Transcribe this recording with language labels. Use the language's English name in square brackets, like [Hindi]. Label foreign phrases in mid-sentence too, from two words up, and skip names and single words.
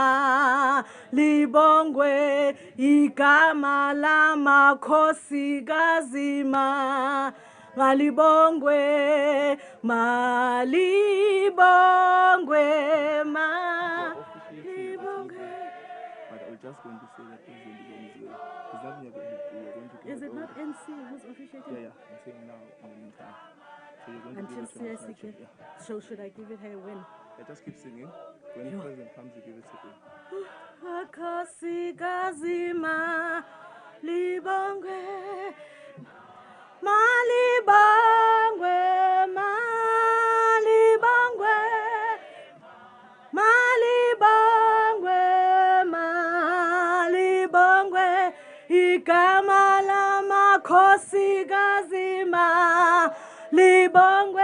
[Zulu] malibongwe, igama lamakhosikazi malibongwe, malibongwe malibongwe. [English] But I was just going to say that President is on his way. Is that we are going to Is it not NC who's officiating? Yeah, I'm saying now in the meantime. So you're going Until to give it to CIC. yeah. So should I give it her when? Yeah, just keep singing. When the president comes, you give it to him. [Zulu] Akhosikazi malibongwe, malibongwe, malibongwe, malibongwe, malibongwe, igama lamakhosikazi malibongwe.